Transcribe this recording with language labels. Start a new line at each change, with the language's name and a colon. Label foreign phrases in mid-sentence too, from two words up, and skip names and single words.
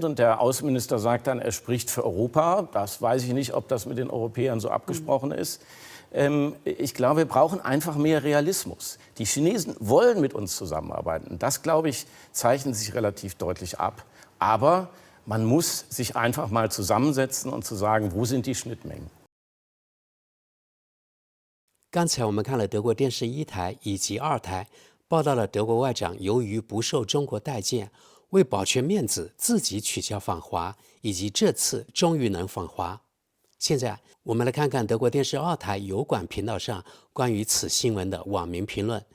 German: Und der Außenminister sagt dann, er spricht für Europa. Das weiß ich nicht, ob das mit den Europäern so abgesprochen ist. Ich glaube, wir brauchen einfach mehr Realismus. Die Chinesen wollen mit uns zusammenarbeiten. Das, glaube ich, zeichnet sich relativ deutlich ab. Aber man muss sich einfach mal zusammensetzen und zu sagen, wo sind die Schnittmengen.
Chinese: 刚才我们看了德国电视1台以及2台，报道了德国外长由于不受中国待见，为保全面子自己取消访华，以及这次终于能访华。现在我们来看看德国电视2台油管频道上关于此新闻的网民评论。